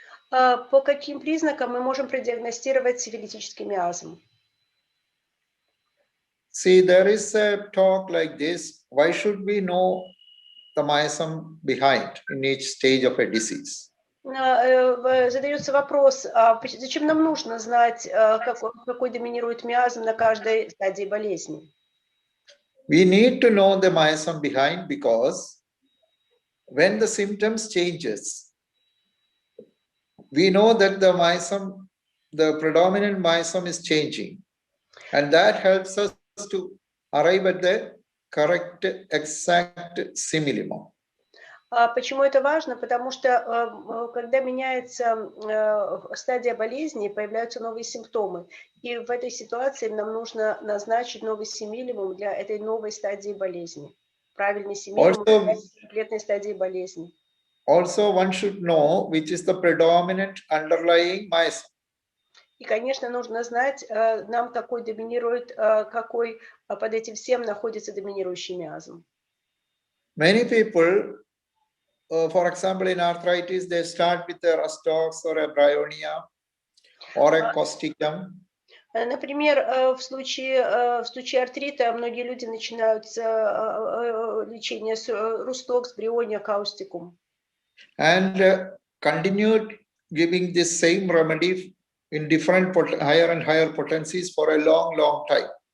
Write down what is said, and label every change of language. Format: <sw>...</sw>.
<ru>По каким признакам мы можем продиагностировать сифилитический миазм?</ru> <en>See, there is a talk like this. Why should we know the miasm behind in each stage of a disease?</en> <ru>Задается вопрос, зачем нам нужно знать, какой доминирует миазм на каждой стадии болезни?</ru> <en>We need to know the myasm behind, because when the symptoms changes, we know that the myasm, the predominant myasm is changing, and that helps us to arrive at the correct, exact simillimum.</en> <ru>Почему это важно? Потому что когда меняется стадия болезни, появляются новые симптомы. И в этой ситуации нам нужно назначить новый симилимум для этой новой стадии болезни. Правильный симилимум для конкретной стадии болезни.</ru> <en>Also, one should know which is the predominant underlying myasm.</en> <ru>И, конечно, нужно знать, нам какой доминирует, какой под этим всем находится доминирующий миазм.</ru> <en>Many people, for example, in arthritis, they start with a rustox or a bryonia or a causticum.</en> <ru>Например, в случае артрита многие люди начинают с лечения с рустокс, бриония, каустикум.</ru> <en>And continued giving this same remedy in different higher and higher potencies for a long time.</en>